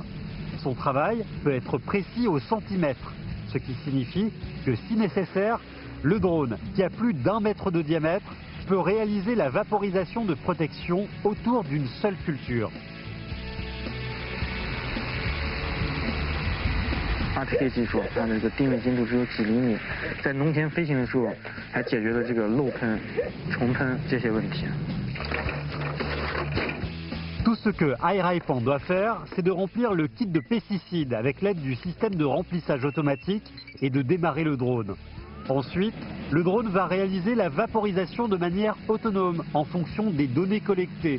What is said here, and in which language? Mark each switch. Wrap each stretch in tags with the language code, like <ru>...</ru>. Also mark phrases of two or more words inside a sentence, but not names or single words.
<fr>Son travail peut être précis au centimètre, ce qui signifie que si nécessaire, le drone, qui a plus d'1 mètre de diamètre, peut réaliser la vaporisation de protection autour d'une seule culture.</fr> <zh>RTK 技术，它这个地面精度只有几厘米，在农田飞行的时候，还解决了这个漏喷、重喷这些问题。</zh> <fr>Tout ce que Airaipan doit faire, c'est de remplir le kit de pesticides avec l'aide du système de remplissage automatique et de démarrer le drone. Ensuite, le drone va réaliser la vaporisation de manière autonome en fonction des données collectées.</fr>